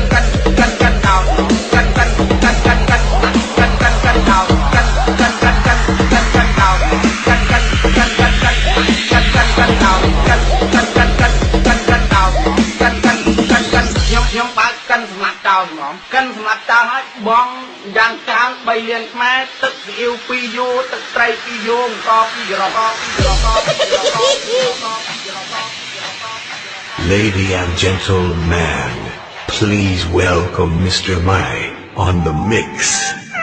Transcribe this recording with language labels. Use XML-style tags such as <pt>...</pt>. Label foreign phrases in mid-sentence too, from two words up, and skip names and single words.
<km>ខ្ញុំបើកកិនសម្លាប់ចោលហ្មងកិនសម្លាប់ចោលហើយបងយ៉ាងច្រើន3លានខ្មែរទឹកស៊ីអ៊ីវ2យូទឹកត្រី2យូអង្គ2ក្រក</km> <en>Lady and gentleman, please welcome Mr. Mai on the mix.</en>